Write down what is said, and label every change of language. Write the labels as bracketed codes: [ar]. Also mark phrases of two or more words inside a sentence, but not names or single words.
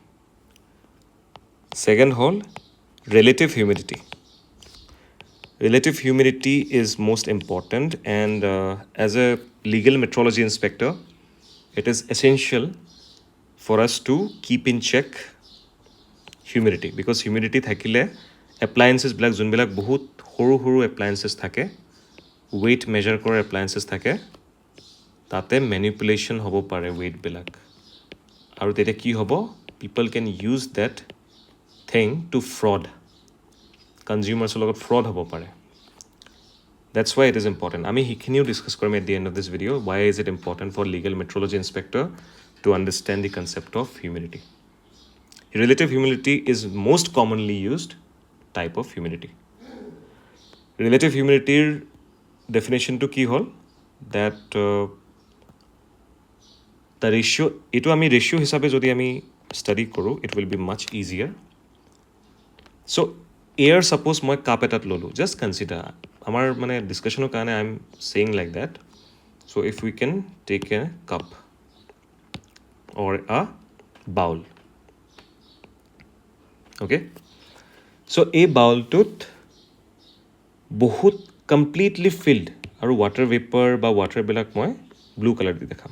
[en] Second whole, relative humidity. Relative humidity is most important, and as a legal metrology inspector, it is essential for us to keep in check humidity, because humidity [as] থাকিলে appliances বিলাক যোনবিলাক বহুত সৰু সৰু appliances থাকে, [en] weight measure [as] কৰা appliances থাকে, তাতে manipulation হ'ব পাৰে weight বিলাক, আৰু তেতিয়া কি হ'ব, [en] people can use that thing to fraud, consumers লগত fraud [as] হ'ব পাৰে. [en] That's why it is important. [as] আমি সেইখিনিও [en] discuss কৰিম at the end of this video. Why is it important for legal metrology inspector to understand the concept of humidity? Relative humidity is most commonly used type of humidity. Relative humidity definition to [as] কি হ'ল, [en] that the ratio, [as] এইটো আমি ratio হিচাপে যদি আমি study কৰোঁ, [en] it will be much easier. So air, suppose [as] মই কাপ এটাত ল'লোঁ, [en] just consider, [as] আমাৰ মানে ডিছকাশ্যনৰ কাৰণে [en] I am saying like that. So if we can take a cup or a bowl, okay, so' [as] এই বাউলটোত বহুত [en] completely filled, আৰু water vapour [as] বা ৱাটাৰবিলাক মই [en] blue colour [as] দি দেখাম.